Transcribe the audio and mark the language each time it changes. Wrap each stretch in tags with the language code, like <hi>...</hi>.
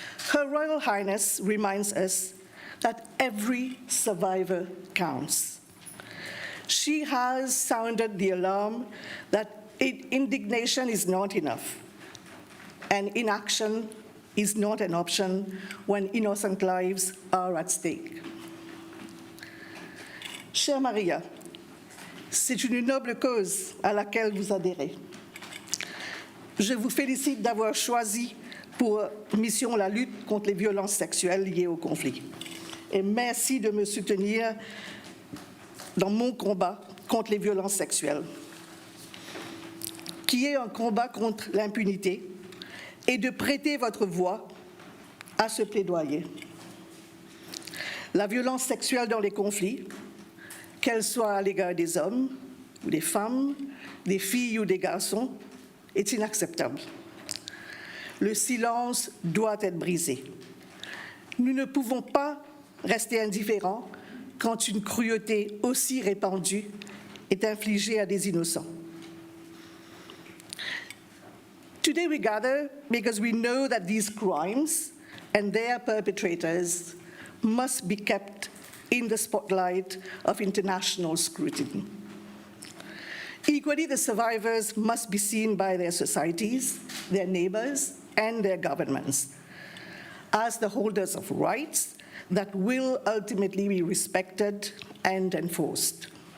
<en>Her Royal Highness reminds us that every survivor counts. She has sounded the alarm that indignation is not enough, and inaction is not an option when innocent lives are at stake.</en> <fr>Chère Maria, c'est une noble cause à laquelle vous adhérez. Je vous félicite d'avoir choisi pour mission la lutte contre les violences sexuelles liées au conflit. Et merci de me soutenir dans mon combat contre les violences sexuelles, qui est un combat contre l'impunité, et de prêter votre voix à ce plaidoyer. La violence sexuelle dans les conflits, qu'elle soit à l'égard des hommes, ou des femmes, des filles ou des garçons, est inacceptable. Le silence doit être brisé. Nous ne pouvons pas rester indifférents quand une cruauté aussi répandue est infligée à des innocents.</fr> <en>Today we gather because we know that these crimes and their perpetrators must be kept in the spotlight of international scrutiny. Equally, the survivors must be seen by their societies, their neighbors, and their governments as the holders of rights that will ultimately be respected and enforced.</en>